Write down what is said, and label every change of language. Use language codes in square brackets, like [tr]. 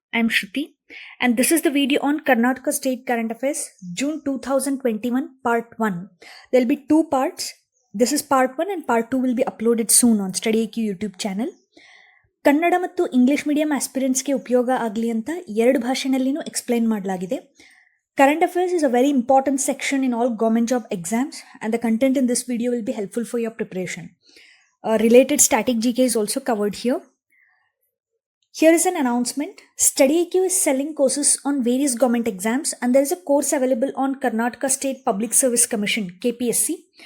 [en] I'm Shruti, and this is the video on Karnataka State Current Affairs, June 2021, Part 1. There'll be two parts. This is Part 1 and Part 2 will be uploaded soon on Study IQ YouTube channel. [kn] Kannada ಮತ್ತು English medium ಆಸ್ಪಿರೆಂಟ್ಸ್ಗೆ ಉಪಯೋಗ ಆಗಲಿ ಅಂತ ಎರಡು ಭಾಷೆನಲ್ಲಿನೂ explain ಮಾಡಲಾಗಿದೆ. [en] Current affairs is a very important section in all government job exams, and the content in this video will be helpful for your preparation. Related static GK is also covered here. Here is an announcement. Study IQ is selling courses on various government exams, and there is a course available on Karnataka State Public Service Commission KPSC.